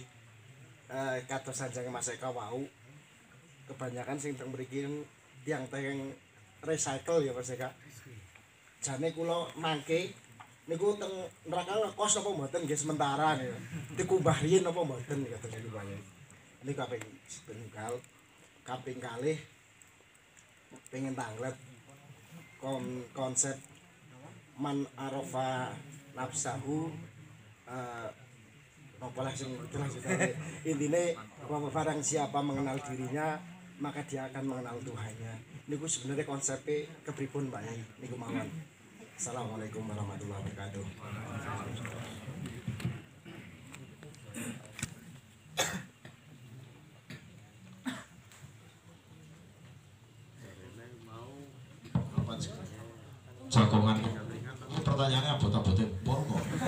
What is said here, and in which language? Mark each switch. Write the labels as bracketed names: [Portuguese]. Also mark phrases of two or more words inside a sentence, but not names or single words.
[Javanese] Kados sanjange Mas Eka wau. Kebanyakan sing teng mriki tiang-tiang recycle ya Mas Eka. Jane kula mangke niku teng neraka kos apa mboten nggih sementara niku. Dikumbah riyin apa mboten kados niku Pak Yai. [Indonesian] Ini [Javanese] kaping setunggal, kaping kalih pengen tanglet konsep [Arabic] man arafa nafsahu [Indonesian] apalah sing itulah intine barang siapa mengenal dirinya maka dia akan mengenal Tuhannya. [Javanese] Niku sebenarnya konsepnya kepripun Pak Yai niku mawon. [Arabic] Assalamualaikum warahmatullahi wabarakatuh. [Javanese] Jagongan pertanyaannya abot-abote pol kok.